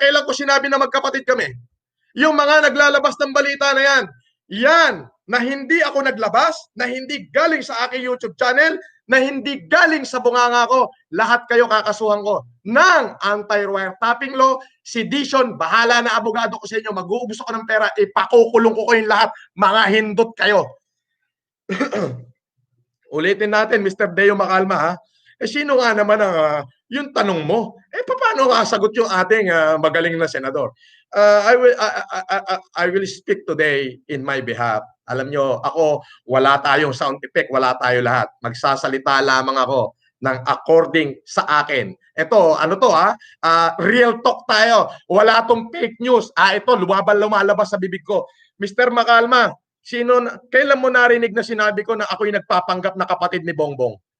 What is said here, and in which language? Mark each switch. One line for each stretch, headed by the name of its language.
Filipino: Kailan ko sinabi na magkapatid kami? Yung mga naglalabas ng balita na yan na hindi ako naglabas, na hindi galing sa aking YouTube channel, na hindi galing sa bunganga ko, lahat kayo kakasuhan ko ng anti-wiretapping law, sedition, bahala na abogado ko sa inyo, mag-uubos ako ng pera, ipakukulong ko kayong lahat, mga hindot kayo. Ulitin natin, Mr. Deo Macalma, sino nga naman ang yung tanong mo? Paano sagot yung ating magaling na senador?
English: I will speak today in my behalf.
Filipino: Alam nyo, ako, wala tayong sound effect, wala tayo lahat. Magsasalita lamang ako ng according sa akin. Ito, ano to
English: real talk
Filipino: tayo. Wala tong fake news. Ito, lumalabas sa bibig ko. Mr. Macalma, kailan mo narinig na sinabi ko na ako'y nagpapanggap na kapatid ni Bongbong?